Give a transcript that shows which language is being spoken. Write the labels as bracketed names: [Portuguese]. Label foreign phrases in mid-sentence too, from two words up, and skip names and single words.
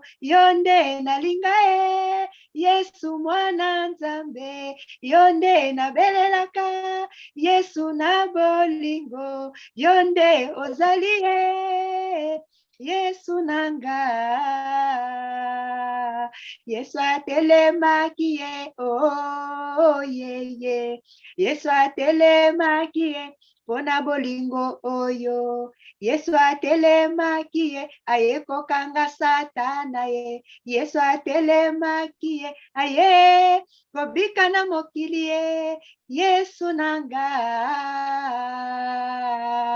[Lingala] Yonde nalinga ye. Yesu mwana Nzambe. Yonde nabelelaka. Yesu na bolingo. Yonde ozalie. Yesu nanga. Yesu atelemaki ye. [English] Oh, yeah, yeah. [Lingala] Yesu atelemaki ye. Pona bolingo oyo. Yesu atelemaki ye. Ayekokanga satana ye. Yesu atelemaki ye. Aye. Kobika na mokili ye. Yesu nanga.